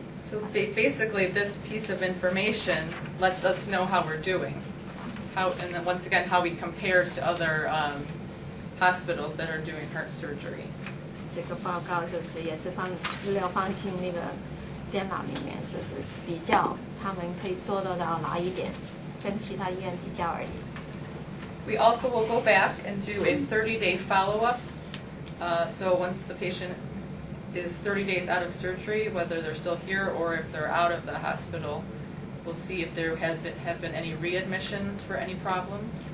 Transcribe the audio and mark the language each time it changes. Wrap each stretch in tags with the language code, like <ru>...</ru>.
<en>So basically this piece of information lets us know how we're doing. And then once again, how we compare to other hospitals that are doing heart surgery.</en> <zh>这个报告就是也是资料放进那个电脑里面，就是比较他们可以做得到哪一点，跟其他医院比较而已。</zh> <en>We also will go back and do a 30-day follow-up. So once the patient is 30 days out of surgery, whether they're still here or if they're out of the hospital, we'll see if there have been any readmissions for any problems.</en>